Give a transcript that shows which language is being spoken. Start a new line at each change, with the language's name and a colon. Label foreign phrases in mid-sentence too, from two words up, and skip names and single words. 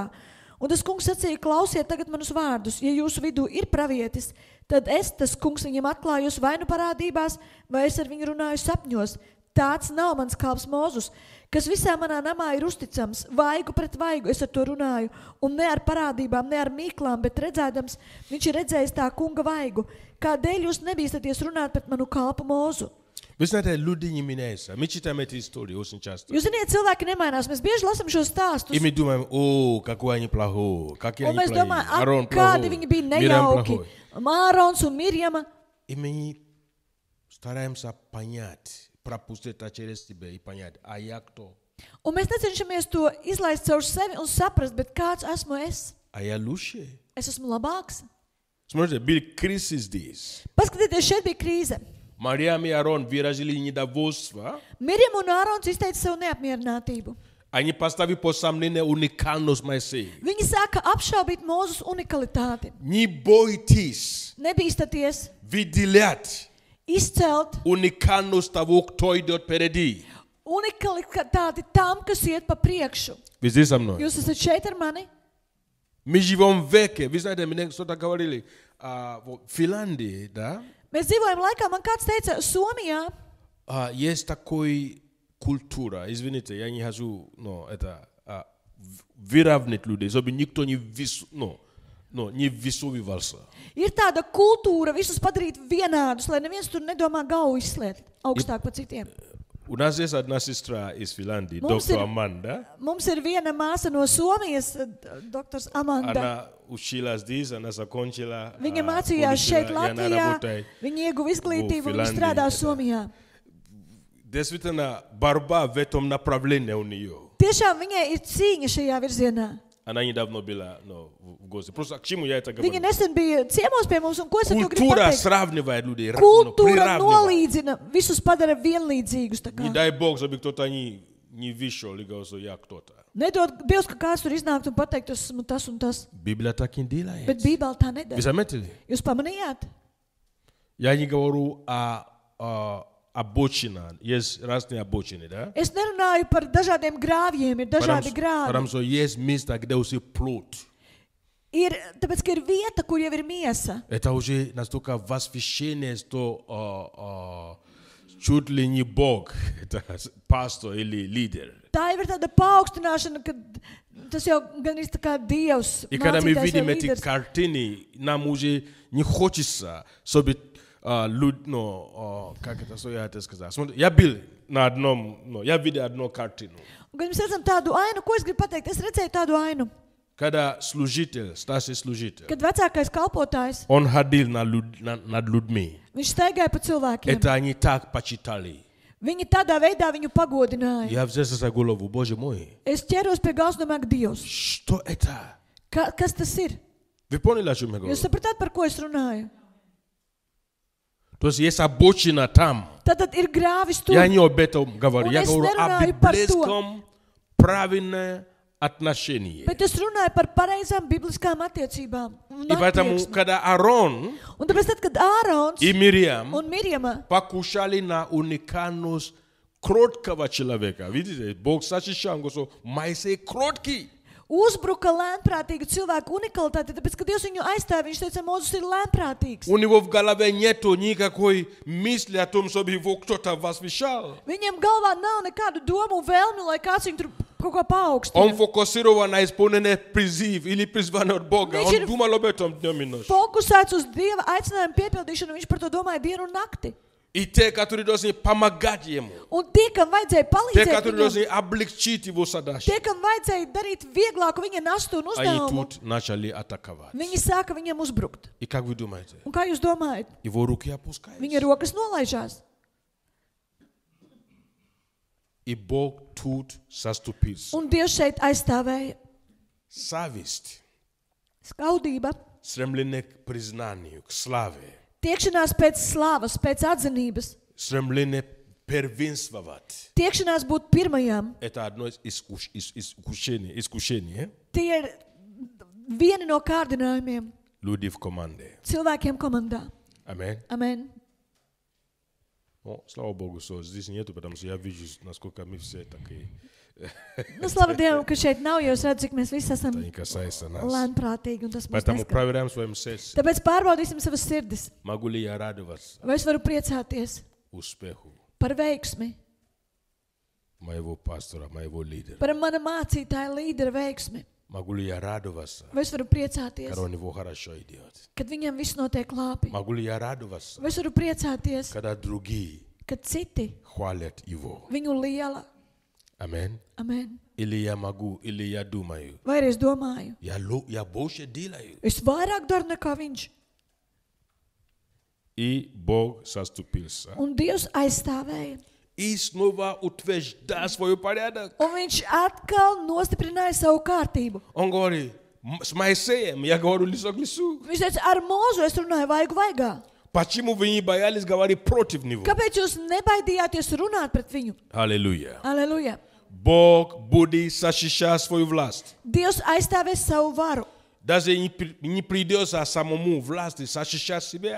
Latvian: Un tas kungs sacīja: klausiet tagad manus vārdus, ja jūsu vidū ir pravietis, tad es, tas kungs, viņam atklājos vai nu parādībās, vai es ar viņu runāju sapņos. Tāds nav mans kalps Mūzus, kas visā manā namā ir uzticams, vaigu pret vaigu es ar to runāju, un ne ar parādībām, ne ar mīklām, bet redzēdams, viņš ir redzējis tā kunga vaigu. Kādēļ jūs nebīstaties runāt pret manu kalpu Mūzu?
Russian: Ви знаете, люди не меняются. Мы читаем эти истории очень часто.
Latvian: Jūs ziniet, cilvēki nemainās. Mēs bieži lasām šos stāstus.
Russian: И мы думаем: о, какой они плохой, какие
Latvian: Un
Russian: они
Latvian: mēs
Russian: плохие.
Latvian: domājam,
Russian: Аарон
Latvian: kādi
Russian: плохой,
Latvian: viņi bija
Russian: Мирьям
Latvian: nejauki.
Russian: плохой.
Latvian: Ārons un Mirjama.
Russian: И мы стараемся понять, пропустить это через себя и понять, а я кто?
Latvian: Un mēs necenšamies to izlaist caur sevi un saprast, bet kāds esmu es?
Russian: А я лучше.
Latvian: Es esmu labāks.
Russian: Смотрите, был кризис здесь.
Latvian: Paskatieties, šeit bija krīze.
Russian: Марьям и Аарон выразили недовольство.
Latvian: Mirjam un Ārons izteica savu neapmierinātību.
Russian: Они поставили под сомнение уникальность Моисея.
Latvian: Viņi sāka apšaubīt Mūzus unikalitāti.
Russian: Не бойтесь
Latvian: Nebīstaties
Russian: выделять
Latvian: izcelt
Russian: уникальность того, кто идет впереди.
Latvian: unikalitāti tam, kas iet pa priekšu.
Russian: Вы здесь со мной?
Latvian: Jūs esat šeit ar mani?
Russian: Мы живем в веке. Вы знаете, мне что-то говорили. В Финляндии, да?
Latvian: Mēs dzīvojam laikā, man kāds teica, Somijā
Russian: Есть такой культура, извините, я не хочу, это выравнять людей, чтобы никто не высовывался.
Latvian: ir tāda kultūra visus padarīt vienādus, lai neviens tur nedomā galvu izslēt augstāk par citiem.
Russian: У нас есть одна сестра из Финляндии,
Latvian: Mums
Russian: доктор
Latvian: ir-
Russian: Аманда.
Latvian: Mums ir viena māsa no Somijas, doktors Amanda.
Russian: Она училась здесь, она закончила.
Latvian: Viņa mācījās šeit
Russian: и она
Latvian: Latvijā,
Russian: работает.
Latvian: viņa ieguva izglītību un viņa
Russian: Finlandии,
Latvian: strādā
Russian: это.
Latvian: Somijā.
Russian: Действительно, борьба в этом направлении у нее.
Latvian: Tiešām viņai ir cīņa šajā virzienā.
Russian: Она недавно была в гости. Просто к чему я это говорю?
Latvian: Viņa nesen bija ciemos pie mums, un ko es ar to gribu
Russian: Культура
Latvian: pateikt?
Russian: сравнивает людей.
Latvian: Kultūra
Russian: приравнивает.
Latvian: nolīdzina, visus padara vienlīdzīgus. tā kā.
Russian: Не дай Бог, чтобы кто-то не вышел и говорил, что я кто-то.
Latvian: Nedod Dievs, ka kāds tur iznākt un pateikt, es esmu tas un tas.
Russian: Библия так не делает.
Latvian: Bet Bībele tā
Russian: Вы
Latvian: nedara.
Russian: заметили?
Latvian: Jūs pamanījāt?
Russian: Я не говорю о обочинах. Есть разные обочины, да?
Latvian: Es nerunāju par dažādiem grāvjiem, ir dažādi grāvi.
Russian: Потому что есть место, где уже плод.
Latvian: Ir, tāpēc, ka ir vieta, kur jau ir miesa.
Russian: Это уже настолько восхищение, что чуть ли не Бог, это пастор или лидер.
Latvian: Tā jau ir tāda paaugstināšana, ka tas jau gan ir tā kā Dievs.
Russian: И когда мы
Latvian: mācītājs vai
Russian: видим эти
Latvian: līderis.
Russian: картины, нам уже не хочется, чтобы как это, что я это сказал? Смотри, я был на одном, я видел одну картину.
Latvian: Un, kad mēs redzam tādu ainu, ko es gribu pateikt? Es redzēju tādu ainu,
Russian: Когда служитель, старший служитель,
Latvian: kad vecākais kalpotājs,
Russian: он ходил над людьми.
Latvian: viņš staigāja pa cilvēkiem.
Russian: Это они так почитали.
Latvian: Viņi tādā veidā viņu pagodināja.
Russian: Я взялся за голову, Боже мой.
Latvian: Es ķeros pie galvas, domāju, ka Dievs.
Russian: Что это?
Latvian: Kas tas ir?
Russian: Вы поняли, о чем я говорю?
Latvian: Jūs sapratāt, par ko es runāju?
Russian: То есть есть обочина там.
Latvian: Tātad ir grāvis tur.
Russian: Я не об этом говорю.
Latvian: Un
Russian: Я
Latvian: es
Russian: говорю о
Latvian: nerunāju par to.
Russian: библейском правильном отношении.
Latvian: Bet es runāju par pareizām bibliskām attiecībām. Un
Russian: И поэтому,
Latvian: attieksmi.
Russian: когда Аарон
Latvian: Un tāpēc, tad, kad Ārons
Russian: и Мириам
Latvian: un Mirjama
Russian: покушали на уникальность кроткого человека. Видите, Бог защищал, что Моисей кроткий.
Latvian: uzbruka lēnprātīgu cilvēku unikalitāti, tāpēc, ka Dievs viņu aizstāja, viņš teica, Mūzus ir lēnprātīgs.
Russian: У него в голове нету никакой мысли о том, чтобы его кто-то возвышал.
Latvian: Viņam galvā nav nekādu domu un vēlmi, lai kāds viņu tur kaut ko
Russian: Он
Latvian: paaugstina.
Russian: фокусирован на исполнение призыв или призвание от Бога.
Latvian: Viņš
Russian: Он
Latvian: ir
Russian: думал об этом днем и ночью.
Latvian: Fokusēts uz Dieva aicinājumu piepildīšanu, viņš par to domāja dienu un nakti.
Russian: И те, которые должны помогать ему.
Latvian: Un tie, kam vajadzēja
Russian: Те,
Latvian: palīdzēt
Russian: которые
Latvian: viņam,
Russian: должны облегчить его задачу.
Latvian: tie, kam vajadzēja darīt vieglāku viņa nastu un
Russian: Они
Latvian: uzdevumu,
Russian: тут начали атаковать.
Latvian: viņi sāka viņam uzbrukt.
Russian: И как вы думаете?
Latvian: Un kā jūs domājat?
Russian: Его руки
Latvian: Viņa
Russian: опускаются.
Latvian: rokas nolaižās.
Russian: И Бог тут заступился.
Latvian: Un Dievs šeit aizstāvēja
Russian: Зависть,
Latvian: skaudība,
Russian: стремление к признанию, к славе,
Latvian: tiekšanās pēc slavas, pēc atzinības,
Russian: стремление первенствовать.
Latvian: tiekšanās būt pirmajam.
Russian: Это одно из искушений.
Latvian: Tie ir vieni no kārdinājumiem
Russian: Люди в команде.
Latvian: cilvēkiem komandā.
Russian: Аминь.
Latvian: Amen.
Russian: О, слава Богу, что здесь нету, потому что я вижу, насколько мы все такие.
Latvian: Nu, slava Dievam, ka šeit nav, jo es redzu, cik mēs visi esam
Russian: Это не касается нас.
Latvian: lēnprātīgi, un tas mums
Russian: Поэтому
Latvian: neskar.
Russian: проверяем своим сердцем.
Latvian: Tāpēc pārbaudīsim savas sirdis.
Russian: Могу ли я радоваться
Latvian: Vai es varu priecāties
Russian: успеху
Latvian: par veiksmi,
Russian: моего пастора, моего лидера?
Latvian: par mana mācītāja līdera veiksmi?
Russian: Могу ли я радоваться,
Latvian: Vai es varu priecāties,
Russian: когда у него хорошо идет?
Latvian: kad viņam viss notiek labi?
Russian: Могу ли я радоваться,
Latvian: Vai es varu priecāties,
Russian: когда другие
Latvian: kad citi
Russian: хвалят его?
Latvian: viņu liela?
Russian: Аминь.
Latvian: Amen.
Russian: Или я могу, или я думаю,
Latvian: Vai arī es domāju,
Russian: я больше делаю.
Latvian: es vairāk daru nekā viņš?
Russian: И Бог заступился.
Latvian: Un Dievs aizstāvēja.
Russian: И снова утверждает свой порядок.
Latvian: Un viņš atkal nostiprināja savu kārtību.
Russian: Он говорит, с Моисеем я говорю лицо к лицу.
Latvian: Viņš teica, ar mūzu es runāju vaigu vaigā.
Russian: Почему вы не боялись говорить против него?
Latvian: Kāpēc jūs nebaidījāties runāt pret viņu?
Russian: Аллилуйя.
Latvian: Aleluja!
Russian: Бог будет защищать свою власть.
Latvian: Dievs aizstāvēs savu varu.
Russian: Даже не придется самому власти защищать себя.